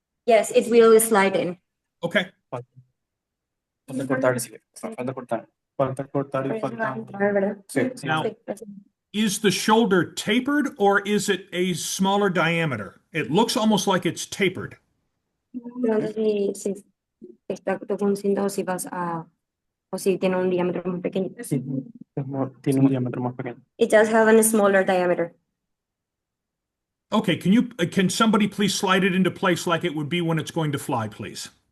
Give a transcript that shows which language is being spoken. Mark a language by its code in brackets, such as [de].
[en] Yes, it will slide in. Okay. [es] Falta cortar, sí. Falta cortar. Falta cortar y falta. Sí. [en] Now, is the shoulder tapered or is it a smaller diameter? It looks almost like it's tapered. [es] Pregunta si está conociendo o si vas a o si tiene un diámetro muy pequeño. Sí. Tiene un diámetro más pequeño. [en] It does have a smaller diameter. Okay, can somebody please slide it into place like it would be when it's going to fly, please?